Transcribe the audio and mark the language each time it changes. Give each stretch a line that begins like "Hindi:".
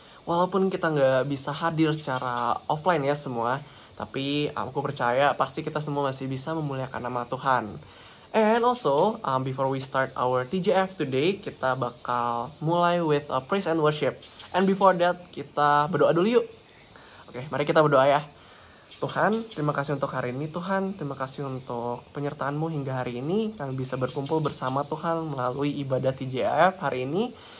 Indonesian: Walaupun kita nggak bisa hadir secara offline ya semua, tapi aku percaya pasti kita semua masih bisa memuliakan nama Tuhan.
English: And also, before we start our TJIF today,
Indonesian: kita bakal mulai
English: with a praise and worship. And before that,
Indonesian: kita berdoa dulu yuk. Oke, mari kita berdoa ya. Tuhan, terima kasih untuk hari ini. Tuhan, terima kasih untuk penyertaan-Mu hingga hari ini. Kami bisa berkumpul bersama Tuhan melalui ibadah TJIF hari ini.